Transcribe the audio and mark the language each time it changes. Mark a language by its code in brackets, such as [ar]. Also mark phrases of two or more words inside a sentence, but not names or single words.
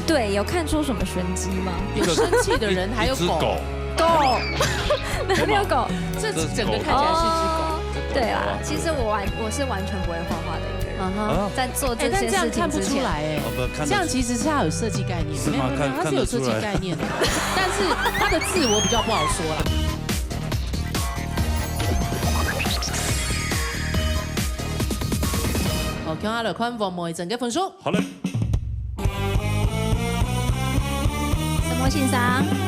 [zh] 對，有看出什麼玄機嗎？有生氣的人，還有狗，哪裡有狗？這整個看起來是隻狗。對啊，其實我是完全不會畫畫的一個人，在做這些事情之前，這樣其實是他有設計概念，沒有，他是有設計概念的，但是他的字我比較不好說啦。好，看下來看黃梅整個分數。好嘞。什麼先生？